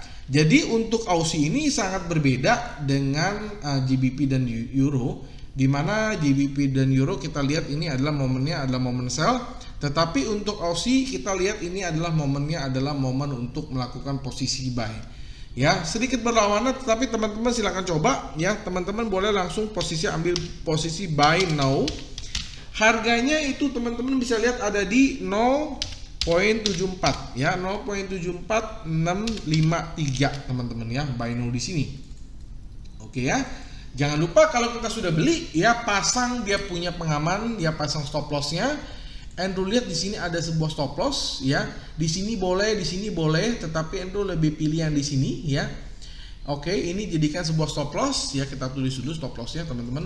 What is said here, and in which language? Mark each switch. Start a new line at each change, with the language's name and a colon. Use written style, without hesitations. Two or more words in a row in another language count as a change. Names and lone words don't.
Indonesian: Jadi untuk Aussie ini sangat berbeda dengan GBP dan Euro, di mana GBP dan Euro kita lihat ini adalah momennya adalah momen sell, tetapi untuk Aussie kita lihat ini adalah momennya adalah momen untuk melakukan posisi buy ya. Sedikit berlawanan, tetapi teman-teman silahkan coba ya, teman-teman boleh langsung ambil posisi
English: buy now.
Indonesian: Harganya itu teman-teman bisa lihat ada di 0.74 ya, 0.74653 teman-teman ya,
English: buy now
Indonesian: di sini. Oke ya. Jangan lupa kalau kita sudah beli ya, pasang dia punya pengaman, ya pasang
English: stop lossnya.
Indonesian: Andrew lihat di sini ada sebuah
English: stop loss
Indonesian: ya. Di sini boleh, tetapi Andrew lebih pilih yang di sini ya. Oke, ini jadikan sebuah
English: stop loss
Indonesian: ya, kita tulis dulu
English: stop lossnya
Indonesian: teman-teman.